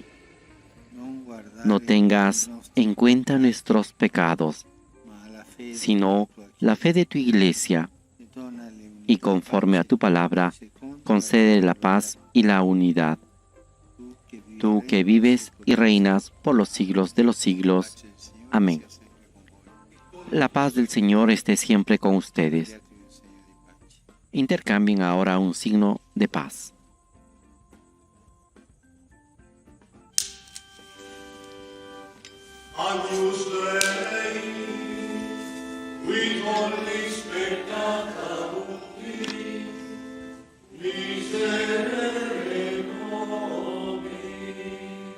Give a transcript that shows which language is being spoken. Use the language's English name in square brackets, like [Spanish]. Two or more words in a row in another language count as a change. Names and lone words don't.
[Spanish] No tengas en cuenta nuestros pecados, sino la fe de tu iglesia, y conforme a tu palabra, concede la paz y la unidad. Tú que vives y reinas por los siglos de los siglos. Amén. La paz del Señor esté siempre con ustedes. Intercambien ahora un signo de paz. [Latin] Agnus Dei, qui tollis peccata mundi, miserere nobis.